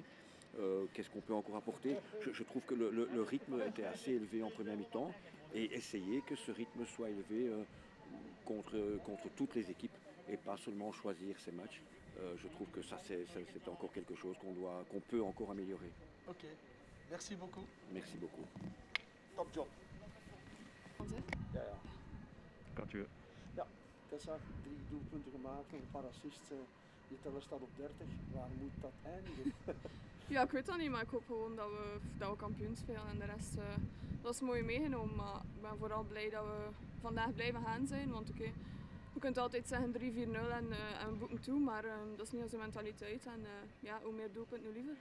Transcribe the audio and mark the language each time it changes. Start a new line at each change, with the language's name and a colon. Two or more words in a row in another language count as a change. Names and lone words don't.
French: Qu'est-ce qu'on peut encore apporter? Je trouve que le rythme était assez élevé en première mi-temps et essayer que ce rythme soit élevé contre toutes les équipes et pas seulement choisir ces matchs. Je trouve que ça c'est encore quelque chose qu'on peut encore améliorer. Ok. Merci beaucoup. Merci beaucoup.
English: Top job. Ja.
French: Quand tu veux.
Dutch: Ja, Tessa, 3 doelpunten gemaakt en een paar assists. Je teller staat op 30. Waar moet dat eindigen? Ja, ik weet dat niet, maar ik hoop gewoon dat we kampioen spelen en de rest dat is mooi meegenomen. Maar ik ben vooral blij dat we vandaag blijven gaan zijn, want oké, je kunt altijd zeggen 3-4-0 en we boeken toe, maar dat is niet onze mentaliteit en ja, hoe meer doelpunten, hoe liever.